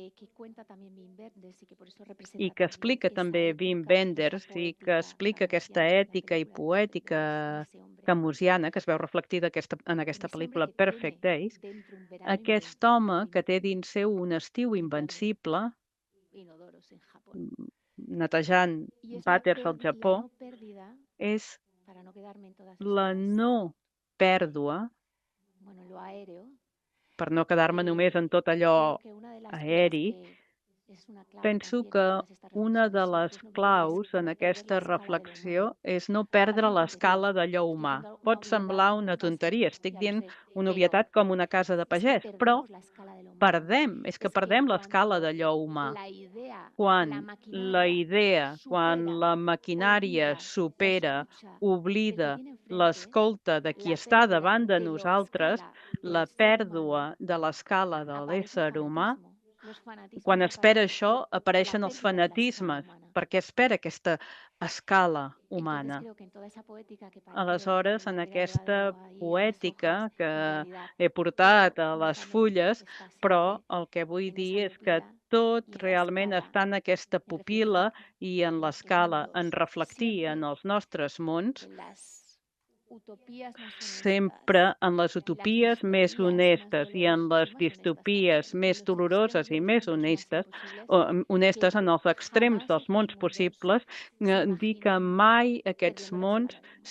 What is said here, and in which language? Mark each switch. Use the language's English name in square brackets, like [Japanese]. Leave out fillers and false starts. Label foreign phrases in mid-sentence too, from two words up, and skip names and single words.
[Catalan] i que explica també Wim Wenders i que explica aquesta ètica i poètica camusiana que es veu reflectida en aquesta pel·lícula Perfect Days, aquest home que té dins seu un estiu invencible, netejant [Spanish] Y es [Catalan] vàters al [Spanish] la [Catalan] Japó [Spanish] no pérdida, [Catalan] és [Spanish] para no quedarme en todas [Catalan] la [Spanish] estas, [Catalan] no pèrdua, [Spanish] bueno, lo aéreo. [Catalan] per no quedar-me només en tot allò [Spanish] Creo que una de las cosas [Catalan] aeri. [Spanish] que es una clave [Catalan] Penso [Spanish] también en [Catalan] que [Spanish] todas estas [Catalan] una de [Spanish] reflexiones [Catalan] les [Spanish] siempre es no [Catalan] claus en [Spanish] no perder la [Catalan] aquesta [Spanish] escala de lo [Catalan] reflexió [Spanish] humano. [Catalan] és no perdre [Spanish] Parece una [Catalan] l'escala [Spanish] tontería, [Catalan] d'allò [Spanish] estoy [Catalan] humà. [Spanish] diciendo una [Catalan] Pot semblar [Spanish] obviedad, [Catalan] una [Spanish] sí, [Catalan] tonteria, estic [Spanish] ya lo [Catalan] dient [Spanish] sé, [Catalan] una [Spanish] pero [Catalan] obvietat com una casa de [Spanish] es que [Catalan] pagès, però [Spanish] perdemos la escala de lo humano. [Catalan] és que [Spanish] Es que [Catalan] perdem l'escala [Spanish] cuando [Catalan] d'allò humà. [Spanish] la idea, [Catalan] Quan [Spanish] la [Catalan] la [Spanish] maquinaria [Catalan] idea, quan [Spanish] supera, [Catalan] la maquinària [Spanish] olvida la [Catalan] supera, [Spanish] escucha del que [Catalan] oblida [Spanish] tiene enfrente, [Catalan] l'escolta de qui [Spanish] la [Catalan] està [Spanish] pérdida [Catalan] davant de [Spanish] de la [Catalan] nosaltres, [Spanish] escala [Catalan] la [Spanish] del ser [Catalan] pèrdua [Spanish] humano, [Catalan] de l'escala de [Spanish] aparece el [Catalan] l'ésser humà, [Spanish] fanatismo. Los fanatismos [Catalan] quan [Spanish] a [Catalan] espera [Spanish] partir [Catalan] això, [Spanish] de la [Catalan] apareixen els [Spanish] pérdida de la escala [Catalan] fanatismes, [Spanish] humana. [Catalan] perquè espera aquesta escala [Spanish] Entonces [Catalan] humana. [Spanish] creo que en toda esa poética que parece [Catalan] Aleshores, en [Spanish] la hubiera [Catalan] aquesta [Spanish] llevado ahí a las [Catalan] poètica [Spanish] hojas, [Catalan] que [Spanish] en realidad [Catalan] he portat [Spanish] todo [Catalan] a les [Spanish] únicamente [Catalan] fulles, [Spanish] está [Catalan] però [Spanish] siempre [Catalan] el que vull [Spanish] en [Catalan] dir [Spanish] esa [Catalan] és que [Spanish] pupila [Catalan] tot [Spanish] y en la [Catalan] realment [Spanish] escala, [Catalan] està en aquesta [Spanish] en [Catalan] pupil·la [Spanish] reflejar [Catalan] i en [Spanish] en nuestros [Catalan] l'escala, en [Spanish] mundos, [Catalan] reflectir en [Spanish] siempre [Catalan] els nostres mons, [Spanish] que las utopías más [Catalan] sempre [Spanish] honestas, [Catalan] en les [Spanish] las [Catalan] utopies més [Spanish] distopías más [Catalan] honestes i en [Spanish] dolorosas y [Catalan] les [Spanish] más honestas [Catalan] distopies [Spanish] también, en [Catalan] més [Spanish] los extremos [Catalan] doloroses [Spanish] de [Catalan] i [Spanish] los [Catalan] més [Spanish] mundos más [Catalan] honestes, [Spanish] imposibles, [Catalan] honestes [Spanish] que [Catalan] en els extrems [Spanish] jamás [Catalan] dels [Spanish] estos [Catalan] mons [Spanish] mundos [Catalan] possibles, [Spanish] se [Catalan] dir que [Spanish] imaginen [Catalan] mai aquests [Spanish] perdiendo la [Catalan] mons [Spanish] escala de lo humano.